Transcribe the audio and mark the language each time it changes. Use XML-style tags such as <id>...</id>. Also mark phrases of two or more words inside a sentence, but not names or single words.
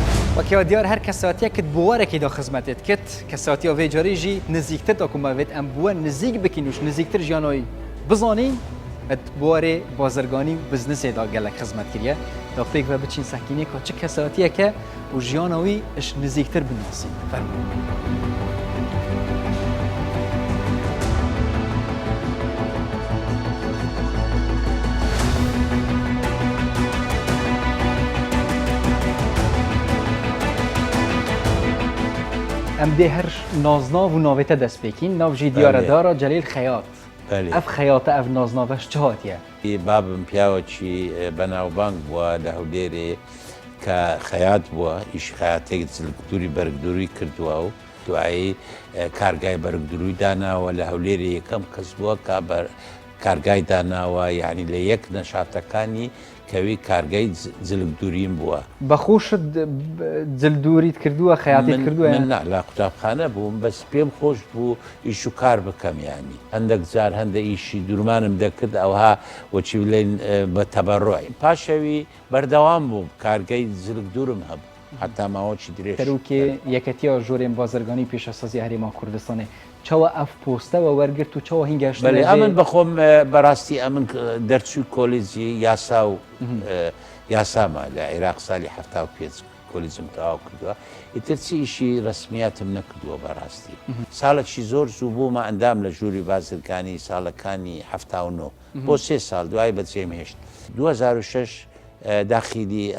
<ckb>وەکیەوە دیار هەر کەساتیە کرد بوارێکی دا خزمەتێت کرد کەساتیە</ckb> <ku>vê carî jî nizîktir takûmavêt em bi we nizîk bikîn û nizîktir jiyana wî bizanîn et buwarê bazirganî biznesê da gelek xizmet kiriye da pêk ve biçîn sekînê ka çi kesatiyeke û jiyana wî iş nizîktir binasî fermû. ام دê her naznav û navê te dest pêkîn nav jî diyarêdara Celîl Xeyat. Ev xeyata ev naznaveş çi hatiye?</ku> <ckb>Babim پیاوەکی بەناوبانگ بووە لە هەولێرێ کە خەیات بووە ئیش خەیاتێک جلکتوری بەرگدووری کردووە و دوایی کارگای بەرگدروی داناوە لە هەولێرە یەکەم کەس بووە کارگای داناوە یعنی لە یەک نەشاتەکانی کەوی کارگای جلکدوریم بووە. بەخۆشت جلدوریت کردووە خەیاتیت کردووە؟ من لە قوتابخانە بووم بەس پێم خۆش بوو ئیش و کار بکەم یانی هەندێک جار هەندە ئیشی دوورمانم دەکرد ئەوها وەچی بڵێن بە تەبەڕۆی پاشەوی بەردەوام بووم کارگای جلکدورم هەبوو حتا ماوەکی درێژ.</ckb> <ku>تەروکێ یەکەتیە ژۆرێن بازرگانی پێشەسازی هەرێما کوردستانê çawa ev postewe wergirt û çawa hîn geşt</ku> <ckb>ئەمن بەخۆم بەڕاستی ئەمن دەرچوو کۆلیجی یاسا و یاساما لە عێراق ساڵی 75 کۆلیجم تەواو کردووە ئیتر چی ئیشی ڕسمیاتم نەکردووە بەڕاستی ساڵێکی زۆر زوو بوومە ئەندام لە ژووری بازرگانی ساڵەکانی 79 بۆ 3 ساڵ دوای بەجێم هێشت 2006 داخیلی</ckb>